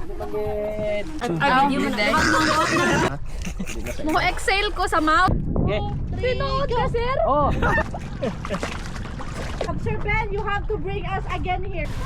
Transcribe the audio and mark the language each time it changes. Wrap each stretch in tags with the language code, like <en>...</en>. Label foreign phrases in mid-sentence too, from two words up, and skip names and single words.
<hil>Mo exhale ko sa mouth. Pinood ka, sir? Oh.</hil> <en>Sir Ben, you have to bring us again here.</en>